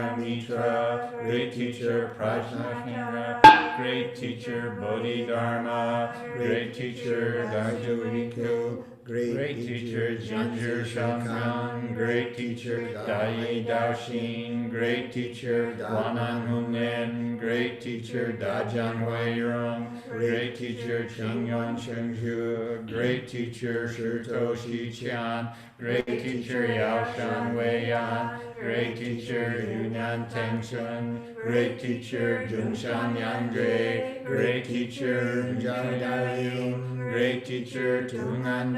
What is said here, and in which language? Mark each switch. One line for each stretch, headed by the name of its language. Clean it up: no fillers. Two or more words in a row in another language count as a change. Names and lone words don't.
English: Mitra, Great Teacher Prajnahira, Great Teacher Bodhidharma, Great Teacher Dajuriku, Great Teacher Ginger Shankan, Great Teacher Dai Daoshin, Great Teacher Guanan Hunen, Great Teacher Dajan Weirong, Great Teacher Qingyon Chengzhu, Great Teacher Shurtoshi Qian, Great Teacher Yaoshan Weiyan, Great Teacher Yunyan Tengshun, Great Teacher Junshan Yangre, Great Teacher Jadaiyun, Great Teacher Tungan Dao